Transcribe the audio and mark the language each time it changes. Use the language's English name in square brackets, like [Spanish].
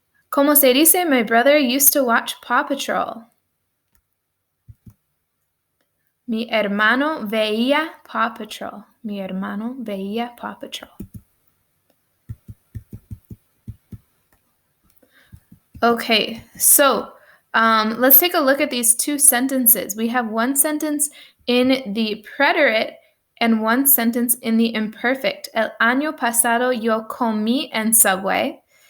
[Spanish] Como se dice, [English] my brother used to watch Paw Patrol. [Spanish] Mi hermano veía Paw Patrol. Mi hermano veía Paw Patrol. [English] Okay, so let's take a look at these two sentences. We have one sentence in the preterite and one sentence in the imperfect. [Spanish] El año pasado yo comí en Subway.